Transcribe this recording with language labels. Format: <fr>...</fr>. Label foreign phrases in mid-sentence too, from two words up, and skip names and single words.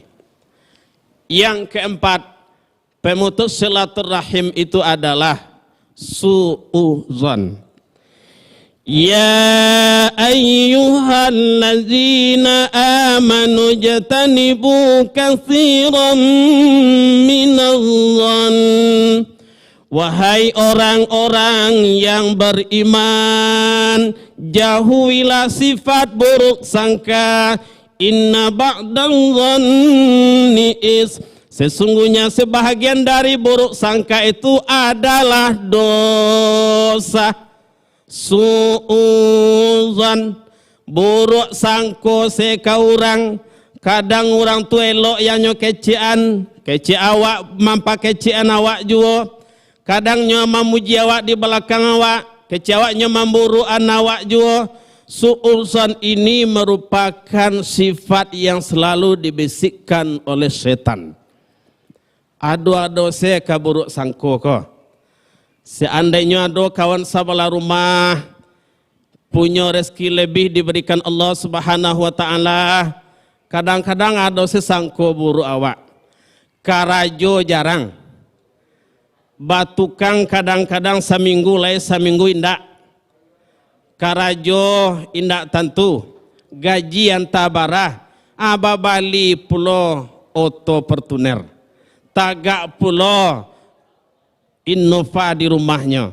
<id>Yang keempat, pemutus silaturrahim itu adalah su'uzan.</id> <ar>Ya ayyuhallazina amanu jatanibu katsiran minadh-dhann.</ar> <id>Wahai orang-orang yang beriman, jauhilah sifat buruk sangka.</id> <ar>Inna ba'dadh-dhanni</ar> <id>sesungguhnya sebahagian dari buruk sangka itu adalah dosa. Su'uzan,</id> <min>buruk sangko seka orang. Kadang orang tu elok yang nyo kecian, keci awak mampa kecian awak juga. Kadang nyo memuji awak di belakang awak, keci awak nyo memburuan awak juga.</min> <id>Su'uzan ini merupakan sifat yang selalu dibisikkan oleh setan.</id> <min>Ado-ado saya kaburuk sangko ko.</min> <id>Seandainya ada kawan sahabat rumah punya rezeki lebih diberikan Allah</id> <ar>Subhanahu wa taala,</ar> <id>kadang-kadang ada sesangko buruk awak.</id> <min>Karajo jarang. Batukang kadang-kadang seminggu lain seminggu indak. Karajo indak tentu, gaji yang tabarah, ababali pulo oto pertuner, tagak pulo innova di rumahnya.</min>